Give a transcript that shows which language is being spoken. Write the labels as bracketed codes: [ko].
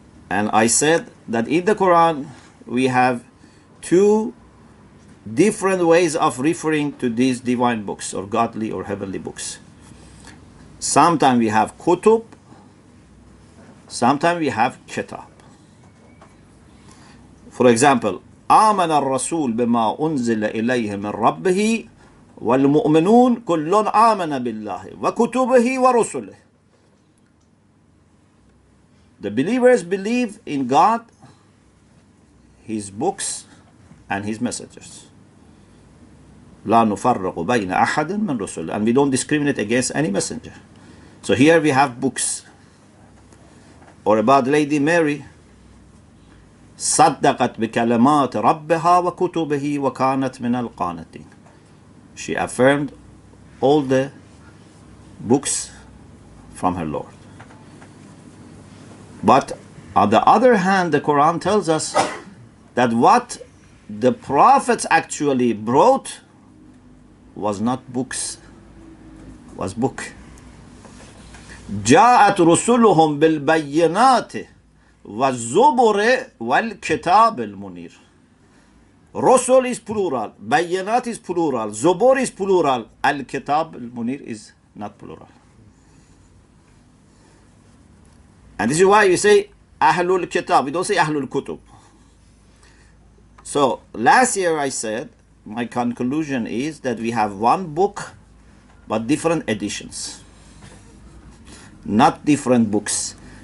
[en] And I said that in the Quran, we have two different ways of referring to these divine books or godly or heavenly books. Sometimes we have kutub, sometimes we have kitab. For example, [ar] آمن الرسول بما أنزل إليه من ربه والمؤمنون كل آمن بالله وكتبه ورسله. [en] The believers believe in God, His books, and His messengers. [ar] لا نفرق بين أحد من رسله. [en] And we don't discriminate against any messenger. So here we have books. Or about Lady Mary, [ar] صدقت بكلمات ربها وكتبه وكانت من القانتين. [en] She affirmed all the books from her Lord. But on the other hand, the Quran tells us that what the prophets actually brought was not books, was book. [ar] جاءت رسلهم بالبينات والزبر والكتاب المنير. [en] Rasul is plural, Bayyanat is plural, Zubur is plural, Al-Kitab al-Munir is not plural. And this is why you say Ahlul Kitab, we don't say Ahlul Kutub. So last year I said, my conclusion is that we have one book but different editions, not different books.